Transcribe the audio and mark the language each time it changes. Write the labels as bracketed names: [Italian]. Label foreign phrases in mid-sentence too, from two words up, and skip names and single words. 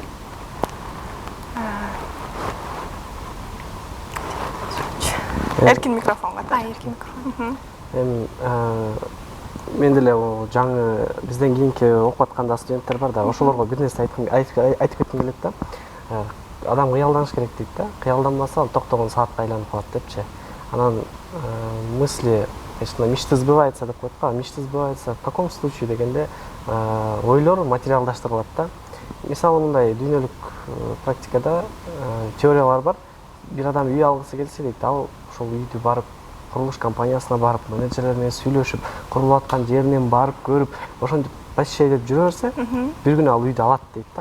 [Kyrgyz] Эркин микрофонго. Эркин микрофон. Эми мен деле жаңы бизден кийинки окуп атканда студенттер бар да, ошолорго бир нерсе айтып кетким келет да. Адам кыялданыш керек дейт да. Кыялданмаса ал токтогон саатка айланып калат депчи. Анан [Russian] мысли, конечно, мечты сбывается [Kyrgyz] деп коет го. [Russian] Мечты сбывается в каком случае [Kyrgyz] дегенде ойлор материалдаштырылат да. Мисалы мындай дүйнөлүк практикада теориялар бар. Бир адам үй алгысы келсе дейт, ал ошол үйдү барып курулуш компаниясына барып, менеджерлер менен сүйлөшүп, курулуп аткан жеринен барып көрүп, ошентип почти деп жүрө берсе, бир күнү ал үйдү алат дейт да.